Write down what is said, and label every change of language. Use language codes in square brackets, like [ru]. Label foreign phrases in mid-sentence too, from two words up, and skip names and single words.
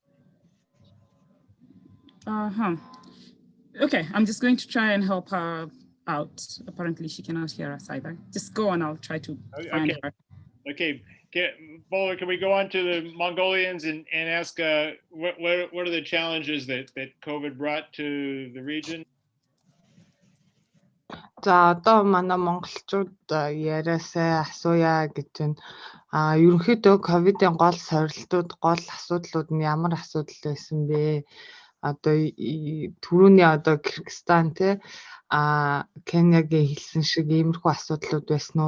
[en] Okay, I'm just going to try and help her out. Apparently she cannot hear us either. Just go on, I'll try to find her. Okay, Bowler, can we go on to the Mongolians and ask what are the challenges that COVID brought to the region? [mn] За одоо манай монголчууд яриасаа асууя гэж байна. Ерөнхийдөө ковидын гол сорилтууд, гол асуудлууд нь ямар асуудал байсан бэ? Одоо түрүүний одоо Кыргызстан Кениягийн хэлсэн шиг иймэрхүү асуудлууд байсан уу?